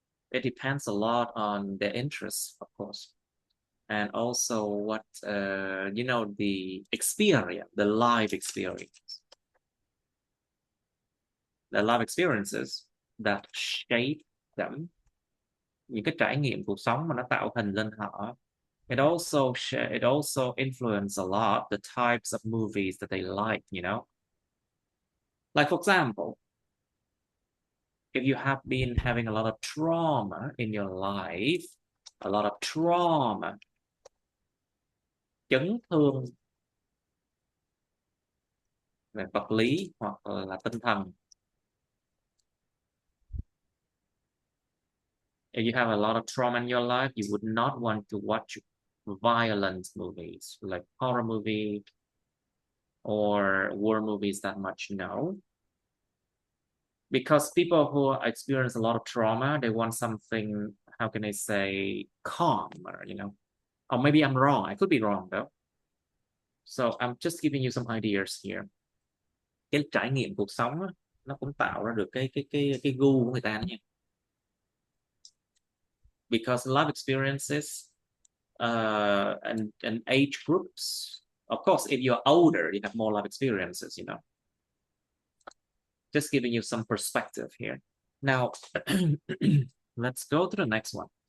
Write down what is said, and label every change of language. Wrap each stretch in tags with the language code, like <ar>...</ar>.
<en>It depends a lot on their interests, of course. And also what, the experience, the life experience. The life experiences that shape them.</en> <vi>Những cái trải nghiệm cuộc sống mà nó tạo hình lên họ.</vi> <en>It also influence a lot the types of movies that they like, Like, for example, if you have been having a lot of trauma in your life, a lot of trauma,</en> <vi>chấn thương về vật lý hoặc là tinh thần.</vi> <en>If you have a lot of trauma in your life, you would not want to watch violent movies like horror movie or war movies that much, no. Because people who experience a lot of trauma, they want something, how can I say, calm, or, or maybe I'm wrong. I could be wrong though. So I'm just giving you some ideas here.</en> <vi>Cái trải nghiệm cuộc sống á, nó cũng tạo ra được cái gu của người ta đó nha.</vi> <en>Because life experiences and age groups, of course, if you're older, you have more life experiences, Just giving you some perspective here. Now, let's go to the next one.</en>